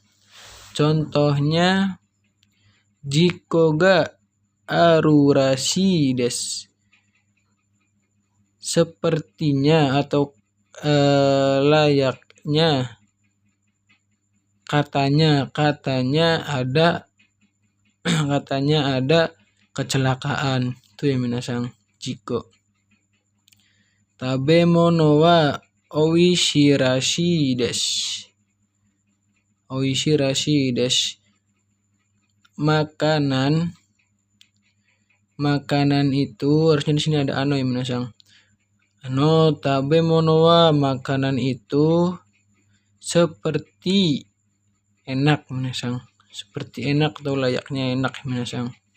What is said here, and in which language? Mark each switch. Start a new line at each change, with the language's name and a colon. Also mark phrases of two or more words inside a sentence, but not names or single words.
Indonesian: Contohnya,
Japanese: jiko ga aru rashi desu.
Indonesian: Sepertinya atau layaknya katanya ada kecelakaan. Itu ya minasang. Jiko.
Japanese: Tabemono wa oishirashi desu. Oishirashi desu.
Indonesian: Makanan itu harusnya di sini ada ano ya minasang. Ano tabemono wa makanan itu seperti enak minasang. Seperti enak atau layaknya enak minasang.